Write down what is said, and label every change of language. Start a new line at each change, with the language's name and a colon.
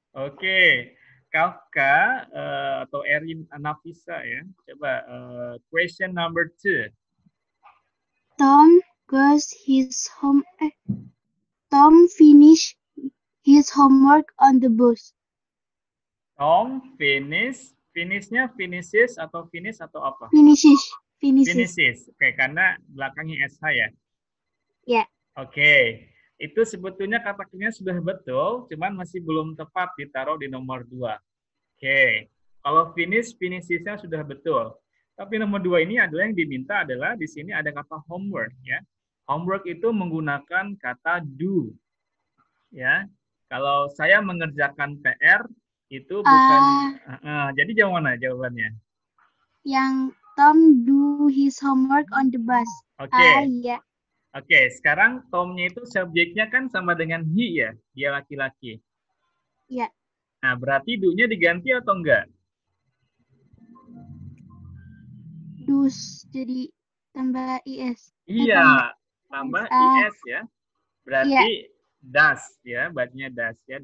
Indonesian: Oke. Kafka atau Erin Nafisa ya. Coba
English: question number 2. Tom goes his home. Tom finish his homework on the bus.
Indonesian: Tom finishnya finishes atau finish atau apa?
English: Finishes.
Indonesian: Oke, karena belakangnya SH ya. Ya. Oke. Itu sebetulnya kata kerjanya sudah betul, cuman masih belum tepat ditaruh di nomor 2. Oke. Kalau finishesnya sudah betul. Tapi nomor 2 ini adalah yang diminta adalah di sini ada kata homework ya. Homework itu menggunakan kata do. Ya. Kalau saya mengerjakan PR itu bukan jadi jawaban mana jawabannya? Yang
English: Tom do his homework on the bus.
Indonesian: Oke. Iya. Oke, sekarang Tomnya itu subjeknya kan sama dengan he ya, dia laki-laki. Iya. Nah, berarti do-nya diganti atau enggak? Dus, jadi tambah is. Iya, tambah is ya. Berarti does ya, bacanya does ya.